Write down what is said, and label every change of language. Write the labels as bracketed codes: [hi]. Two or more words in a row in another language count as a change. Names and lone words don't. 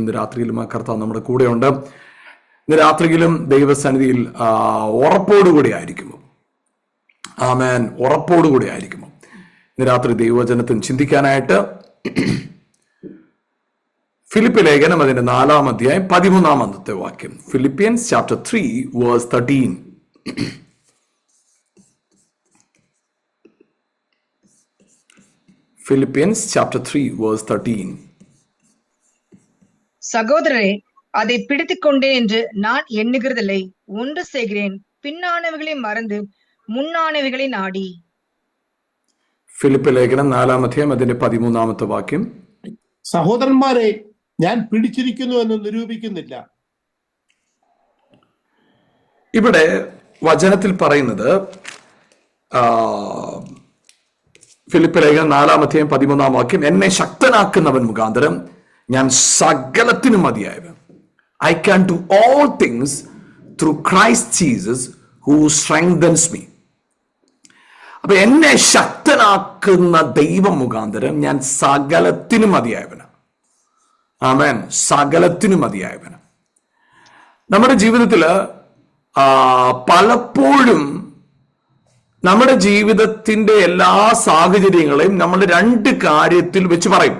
[ml] ഇന്ന് രാത്രിയിലും ആ കർത്താവ് നമ്മുടെ കൂടെയുണ്ട്. ഇന്ന് രാത്രിയിലും ദൈവസന്നിധിയിൽ ഉറപ്പോടുകൂടി ആയിരിക്കുമോ? ആമേൻ. ഉറപ്പോടുകൂടി ആയിരിക്കുമോ? ഇന്ന് രാത്രി ദൈവവചനത്തിന് ചിന്തിക്കാനായിട്ട് ഫിലിപ്പ് ലേഖനം അതിന്റെ 4-ാം അധ്യായം 13-ാമത്തെ വാക്യം. [en] Philippians chapter 3 verse 13. Philippians chapter 3 verse 13. [ta] சகோதரரே, அதை பிடித்துக்கொண்டேன் என்று நான் எண்ணுகிறதில்லை. ஒன்று செய்கிறேன், பின்னானவைகளை மறந்து முன்னானவைகளை நாடி. [ml] ഫിലിപ്പ് ലേഖനം 4-ാം അധ്യായം അതിന്റെ 13-ാമത്തെ വാക്യം. സഹോദരന്മാരെ, ഞാൻ പിടിച്ചിരിക്കുന്നു എന്ന് നിരൂപിക്കുന്നില്ല. ഇവിടെ വചനത്തിൽ പറയുന്നത് ഫിലിപ്പ് ലേഖനം 4-ാം അധ്യായം 13-ാം വാക്യം, എന്നെ ശക്തനാക്കുന്നവൻ മുഖാന്തരം ഞാൻ സകലത്തിനും മതിയായവൻ. [en] I can do all things through Christ Jesus who strengthens me. [ml] അപ്പൊ എന്നെ ശക്തനാക്കുന്ന ദൈവം മുഖാന്തരം ഞാൻ സകലത്തിനും മതിയായവനാണ്. ആമേൻ. സകലത്തിനും മതിയായവനാണ്. നമ്മുടെ ജീവിതത്തില് പലപ്പോഴും നമ്മുടെ ജീവിതത്തിന്റെ എല്ലാ സാഹചര്യങ്ങളെയും നമ്മൾ രണ്ട് കാര്യത്തിൽ വെച്ച് പറയും.